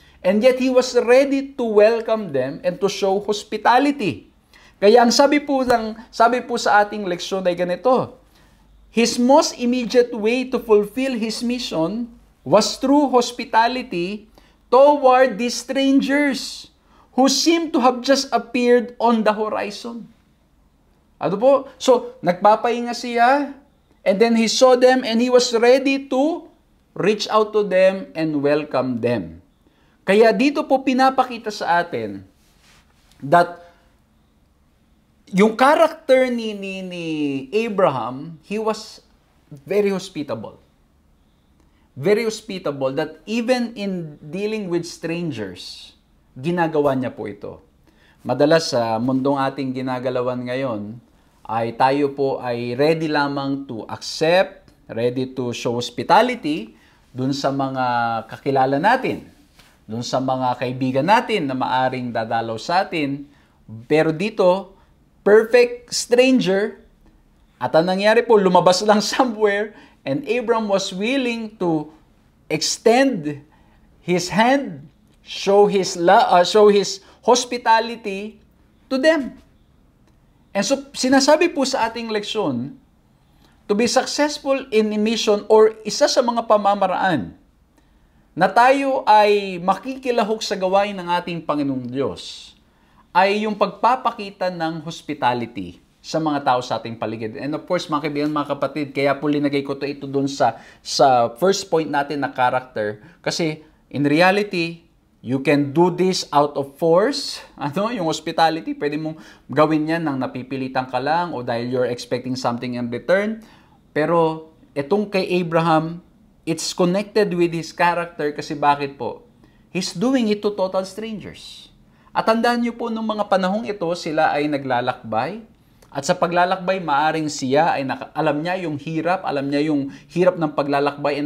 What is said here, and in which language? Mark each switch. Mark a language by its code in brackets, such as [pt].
[en] And yet he was ready to welcome them and to show hospitality. [tl] Kaya ang sabi po sa ating leksyon ay ganito. [en] His most immediate way to fulfill his mission was through hospitality toward these strangers who seemed to have just appeared on the horizon. [tl] Ano po? [en] So, [tl] nagpapahinga siya, [en] and then he saw them, and he was ready to reach out to them and welcome them. [tl] Kaya dito po pinapakita sa atin that yung character ni Abraham, [en] he was very hospitable. Very hospitable that even in dealing with strangers, [tl] ginagawa niya po ito. Madalas sa mundong ating ginagalawan ngayon, ay tayo po ay ready lamang [en] to accept, ready to show hospitality [tl] dun sa mga kakilala natin, dun sa mga kaibigan natin na maaring dadalaw sa atin. Pero dito, [en] perfect stranger, [tl] at ang nangyari po, lumabas lang [en] somewhere, and Abram was willing to extend his hand, show his hospitality to them. [tl] And so, sinasabi po sa ating leksyon, [en] to be successful in mission [tl] or isa sa mga pamamaraan na tayo ay makikilahok sa gawain ng ating Panginoong Diyos ay yung pagpapakita ng hospitality sa mga tao sa ating paligid. And of course, mga kaibigan, mga kapatid, kaya po linagay ko ito doon sa first point natin na character. [en] Kasi in reality, you can do this out of force. [tl] Yung hospitality, pwede mong gawin yan nang napipilitan ka lang o dahil [en] you're expecting something in return. [tl] Pero itong kay Abraham, [en] it's connected with his character [tl] kasi bakit po? [en] He's doing it to total strangers. [tl] At tandaan niyo po, nung mga panahong ito, sila ay naglalakbay. At sa paglalakbay, maaring siya ay alam niya yung hirap ng paglalakbay.